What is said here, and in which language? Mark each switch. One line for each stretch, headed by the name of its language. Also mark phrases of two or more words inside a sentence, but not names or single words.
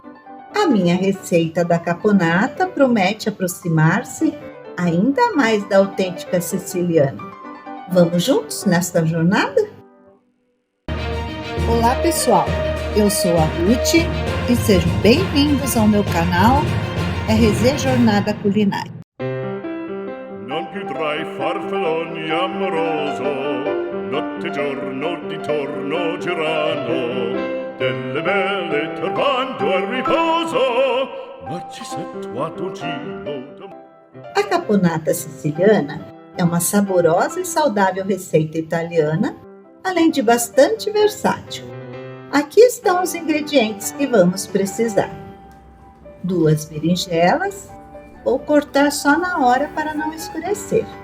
Portuguese: A minha receita da caponata promete aproximar-se ainda mais da autêntica siciliana. Vamos juntos nesta jornada? Olá pessoal, eu sou a Ruth e sejam bem-vindos ao meu canal RZ Jornada Culinária.
Italian: Non più tra i farfalloni amoroso, notte e giorno di torno girando, delle belle turbando al riposo, Narcisetto Adoncino d'amor.
Portuguese: A caponata siciliana é uma saborosa e saudável receita italiana, além de bastante versátil. Aqui estão os ingredientes que vamos precisar: 2 berinjelas, vou cortar só na hora para não escurecer.